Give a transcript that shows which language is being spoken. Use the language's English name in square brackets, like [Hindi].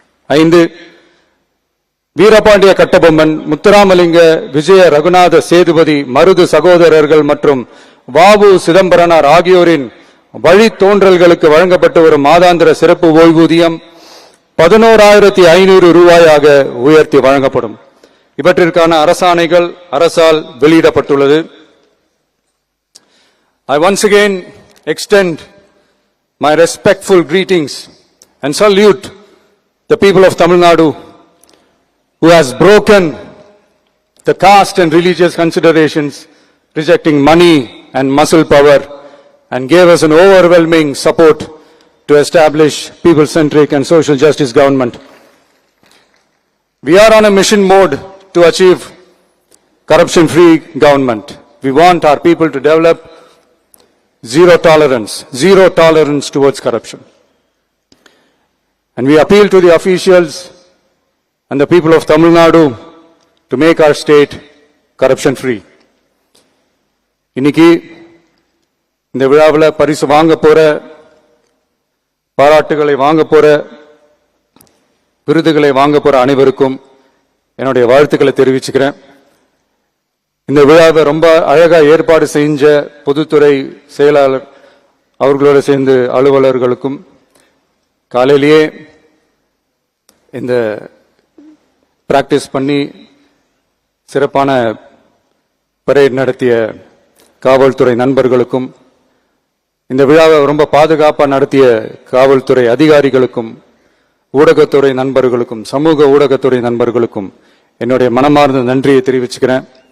[Tamil] 5, வீரபாண்டிய கட்டபொம்மன், முத்துராமலிங்க, விஜய ரகுநாத சேதுபதி, மருது சகோதரர்கள் மற்றும் வாவு சிதம்பரனார் ஆகியோரின் வழித்தோன்றல்களுக்கு வழங்கப்பட்டு வரும் மாதாந்திர சிறப்பு ஓய்வூதியம் 11,500 ரூபாயாக உயர்த்தி வழங்கப்படும். இவற்றிற்கான அரசாணைகள் அரசால் வெளியிடப்பட்டுள்ளது. [English] I once again extend my respectful greetings and salute the people of Tamil Nadu who has broken the caste and religious considerations, rejecting money and muscle power, and gave us an overwhelming support to establish people-centric and social justice government. We are on a mission mode to achieve corruption-free government. We want our people to develop zero tolerance towards corruption. And we appeal to the officials and the people of Tamil Nadu to make our state corruption-free. [Tamil] இன்னைக்கு இந்த விழாவில் பரிசு வாங்க போற, பாராட்டுகளை வாங்க போற, விருதுகளை வாங்க போற அனைவருக்கும் என்னுடைய வாழ்த்துக்களை தெரிவிச்சுக்கிறேன். இந்த விழாவை ரொம்ப அழகா ஏற்பாடு செஞ்ச பொதுத்துறை செயலாளர் அவர்களோட சேர்ந்து அலுவலர்களுக்கும், காலையிலேயே இந்த பிராக்டிஸ் பண்ணி சிறப்பான பரேட் நடத்திய காவல்துறை நண்பர்களுக்கும், இந்த விழாவை ரொம்ப பாதுகாப்பா நடத்திய காவல்துறை அதிகாரிகளுக்கும், ஊடகத்துறை நண்பர்களுக்கும், சமூக ஊடகத்துறை நண்பர்களுக்கும் என்னுடைய மனமார்ந்த நன்றியை தெரிவிச்சுக்கிறேன்.